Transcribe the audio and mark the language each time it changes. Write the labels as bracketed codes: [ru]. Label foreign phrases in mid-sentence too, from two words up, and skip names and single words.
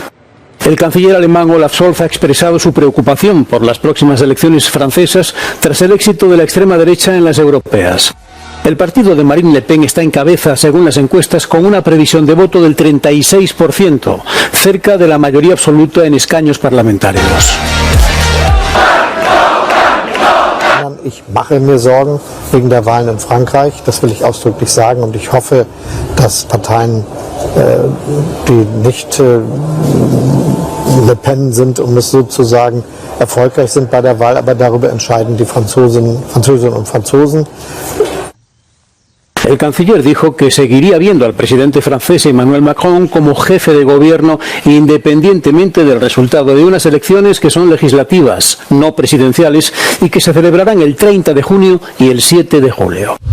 [es] El canciller alemán Olaf Scholz ha expresado su preocupación por las próximas elecciones francesas tras el éxito de la extrema derecha en las europeas. El partido de Marine Le Pen está en cabeza, según las encuestas, con una previsión de voto del 36%, cerca de la mayoría absoluta en escaños parlamentarios. [de] Ich mache mir Sorgen wegen der Wahlen in Frankreich, das will ich ausdrücklich sagen, und ich hoffe, dass Parteien, die nicht Le Pen sind, um es so zu sagen, erfolgreich sind bei der Wahl, aber darüber entscheiden die Französinnen und Franzosen. [es] El canciller dijo que seguiría viendo al presidente francés Emmanuel Macron como jefe de gobierno independientemente del resultado de unas elecciones que son legislativas, no presidenciales, y que se celebrarán el 30 de junio y el 7 de julio.